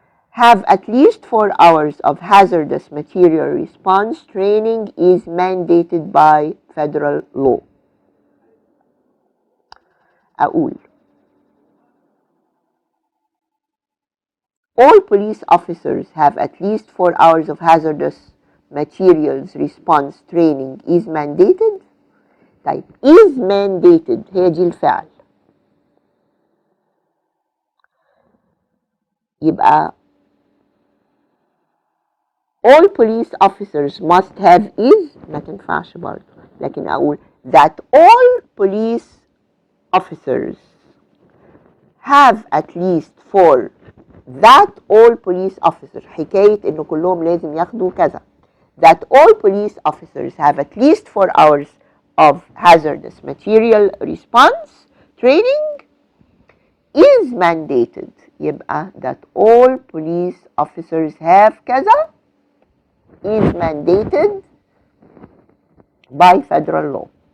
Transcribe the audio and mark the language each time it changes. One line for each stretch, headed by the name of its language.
English: Have at least 4 hours of hazardous material response training is mandated by federal law. أقول all police officers have at least 4 hours of hazardous materials response training is mandated.
Arabic: طيب is mandated هي دي الفعل.
English: يبقى all police officers must have is
Arabic: ما تنفعش برضه، لكن أقول
English: that all police officers have at least for that all police officers.
Arabic: حكاية إنه كلهم لازم ياخدوا كذا.
English: That all police officers have at least 4 hours of hazardous material response training is mandated.
Arabic: يبقى
English: that all police officers have كذا is mandated by federal law.